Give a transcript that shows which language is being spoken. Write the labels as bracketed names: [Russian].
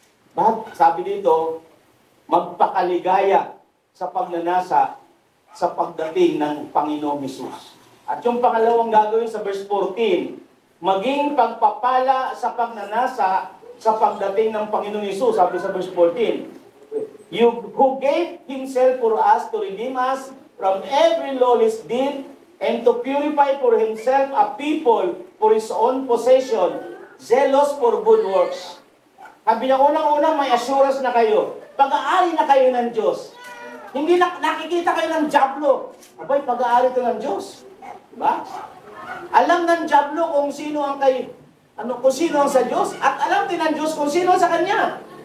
[Filipino] But, sabi dito, magpakaligaya sa pagnanasa sa pagdating ng Panginoong Hesus. At yung pangalawang gagawin sa verse 14, maging pagpapala sa pagnanasa sa pagdating ng Panginoong Hesus. Sabi sa [English] verse 14, who gave Himself for us to redeem us from every lawless deed and to purify for Himself a people for His own possession, zealous for good works. [Filipino] Sabi niya, unang-unang may assurance na kayo. Pag-aari na kayo ng Diyos. Hindi nakikita kayo ng Diablo. Abay, pag-aari ito ng Diyos. Diba? Alam ng Diablo kung sino ang kung sino ang sa Diyos, at alam din ng Diyos kung sino sa Kanya.